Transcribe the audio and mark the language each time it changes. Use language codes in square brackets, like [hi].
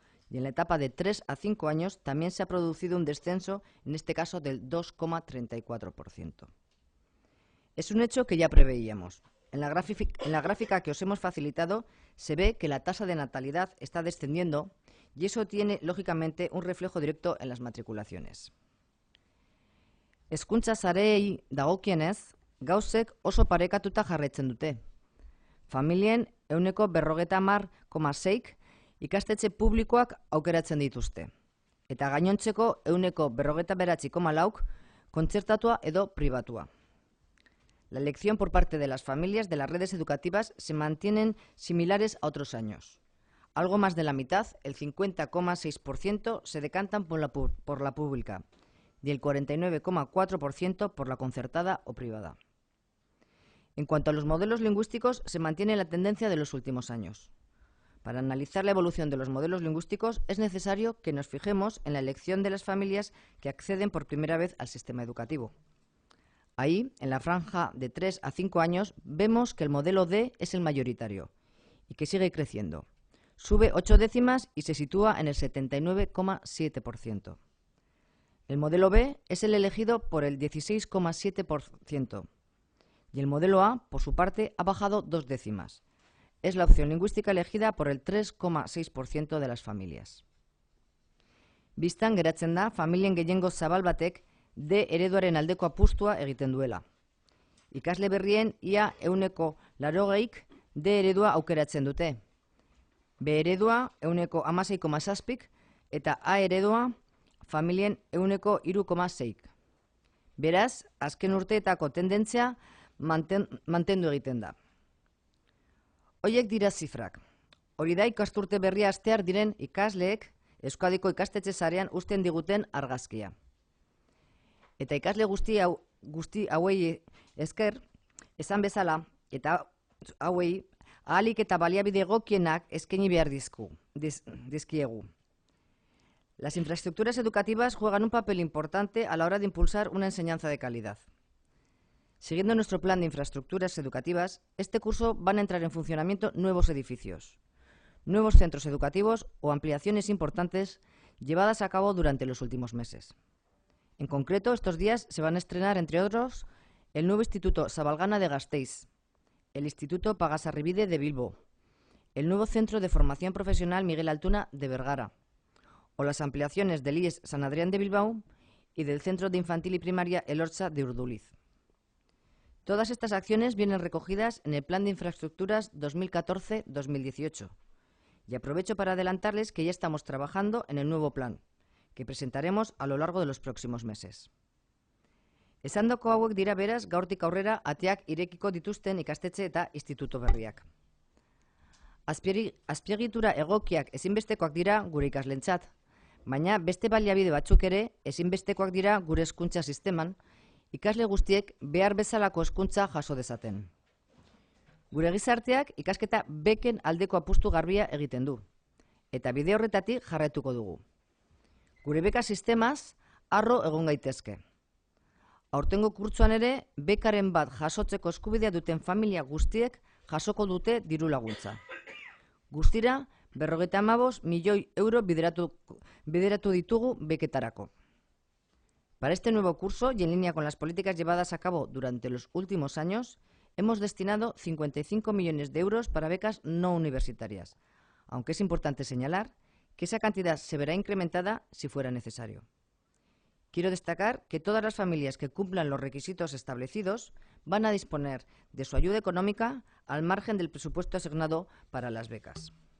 [es] Y en la etapa de 3 a 5 años también se ha producido un descenso, en este caso del 2,34%. Es un hecho que ya preveíamos. En la gráfica que os hemos facilitado se ve que la tasa de natalidad está descendiendo y eso tiene, lógicamente, un reflejo directo en las matriculaciones. [eu] Hezkuntza sareei dagokienez, gauzek oso parekatuta jarraitzen dute. Familien 50,6% ikastetxe publikoak aukeratzen dituzte, eta gainontzeko 49,4% kontzertatua edo pribatua. [es] La elección por parte de las familias de las redes educativas se mantienen similares a otros años. Algo más de la mitad, el 50,6%, se decantan por la pública y el 49,4% por la concertada o privada. En cuanto a los modelos lingüísticos, se mantiene la tendencia de los últimos años. Para analizar la evolución de los modelos lingüísticos es necesario que nos fijemos en la elección de las familias que acceden por primera vez al sistema educativo. Ahí, en la franja de 3 a 5 años, vemos que el modelo D es el mayoritario y que sigue creciendo. Sube 8 décimas y se sitúa en el 79,7%. El modelo B es el elegido por el 16,7%. Y el modelo A, por su parte, ha bajado 2 décimas. Es la opción lingüística elegida por el 3,6% de las familias. [eu] Bistan geratzen da, familien gehiengo zabal batek D ereduaren aldeko apustua egiten duela. Ikasle berrien ia 80%ik D eredua aukeratzen dute. B eredua 16,7%, eta A eredua familien 3,6%. Beraz, azken urteetako tendentzia mantendu egiten da. Hoiek dira zifrak. Hori da ikasturte berria hastear diren ikasleek Euskadiko ikastetxe sarean uzten diguten argazkia. Eta ikasle guzti hauei esker, esan bezala, eta hauei ahalik eta baliabide egokienak eskaini behar dizkiegu. [es] Las infraestructuras educativas juegan un papel importante a la hora de impulsar una enseñanza de calidad. Siguiendo nuestro plan de infraestructuras educativas, este curso van a entrar en funcionamiento nuevos edificios, nuevos centros educativos o ampliaciones importantes llevadas a cabo durante los últimos meses. En concreto, estos días se van a estrenar, entre otros, el nuevo Instituto Zabalgana de Gasteiz, el Instituto Pagasarribide de Bilbo, el nuevo Centro de Formación Profesional Miguel Altuna de Vergara, o las ampliaciones del IES San Adrián de Bilbao y del Centro de Infantil y Primaria Elortza de Urduliz. Todas estas acciones vienen recogidas en el Plan de Infraestructuras 2014-2018 y aprovecho para adelantarles que ya estamos trabajando en el nuevo plan, que presentaremos a lo largo de los próximos meses. [eu] Esandako hauek dira beraz gaurtik aurrera ateak irekiko dituzten ikastetxe eta instituto berriak. Azpiegitura egokiak ezinbestekoak dira gure ikaslentzat, baina beste baliabide batzuk ere ezinbestekoak dira gure hezkuntza sisteman, ikasle guztiek behar bezalako hezkuntza jaso dezaten. Gure gizarteak ikasketa beken aldeko apustu garbia egiten du, eta bide horretatik jarraituko dugu. Gure beka sistemaz harro egon gaitezke. Aurtengo kurtsoan ere, bekaren bat jasotzeko eskubidea duten familia guztiek jasoko dute diru laguntza. Guztira, 55 milioi euro bideratu ditugu beketarako. [es] Para este nuevo curso, y en línea con las políticas llevadas a cabo durante los últimos años, hemos destinado 55 millones de euros para becas no universitarias, aunque es importante señalar que esa cantidad se verá incrementada si fuera necesario. Quiero destacar que todas las familias que cumplan los requisitos establecidos van a disponer de su ayuda económica al margen del presupuesto asignado para las becas.